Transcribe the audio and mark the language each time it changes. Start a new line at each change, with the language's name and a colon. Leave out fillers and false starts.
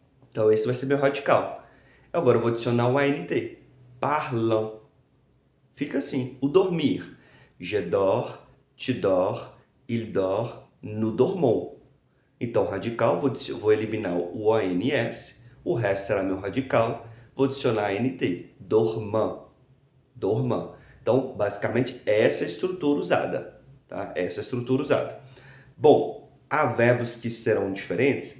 Portuguese: Então, esse vai ser meu radical. Agora eu vou adicionar o ANT. Parlant. Fica assim. O dormir.
French: Je dors, tu dors, il dort, nous dormons.
Portuguese: Então, radical, vou eliminar o ONS, o resto será meu radical, vou adicionar ANT, dormant, dormant. Então, basicamente, essa é a estrutura usada, tá? Essa é a estrutura usada. Bom, há verbos que serão diferentes?